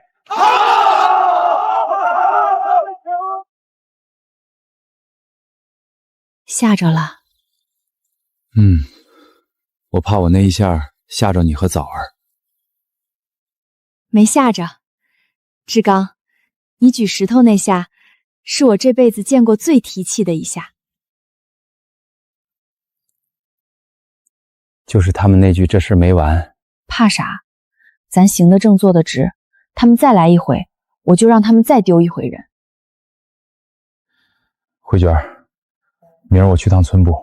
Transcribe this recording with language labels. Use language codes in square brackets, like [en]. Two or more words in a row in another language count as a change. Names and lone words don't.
[zh] 嚇着了。我怕我那一下嚇着你和棗兒。沒嚇着。志剛，你舉石頭那下，是我這輩子見過最提氣的一下。就是他們那句這事沒完。怕啥？咱行得正坐得直，他們再來一回，我就讓他們再丟一回人。慧娟，明儿我去趟村部。